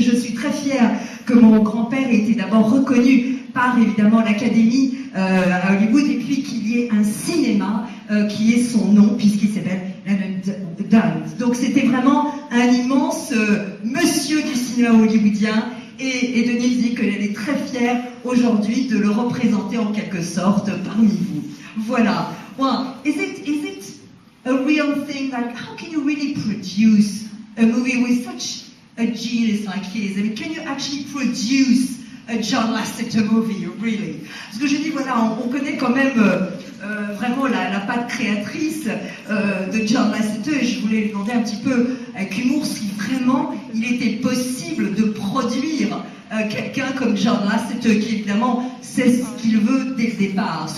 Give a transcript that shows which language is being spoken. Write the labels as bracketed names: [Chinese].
[French] Je suis très fière que mon grand-père ait été d'abord reconnu par évidemment l'Académie à Hollywood, et puis qu'il y ait un cinéma qui ait son nom, puisqu'il s'appelle Dance. Donc c'était vraiment un immense monsieur du cinéma hollywoodien, et Denise dit qu'elle est très fière aujourd'hui de le représenter en quelque sorte parmi vous. Voilà. [English] Well, is it a real thing? Like, how can you really produce a movie with such a genius like his? I mean, can you actually produce a John Lasseter movie, really? [French] Parce que je dis, voilà, on connaît quand même vraiment la patte créatrice de John Lasseter, et je voulais lui demander un petit peu avec humour si vraiment il était possible de produire quelqu'un comme John Lasseter, qui évidemment sait ce qu'il veut dès le départ.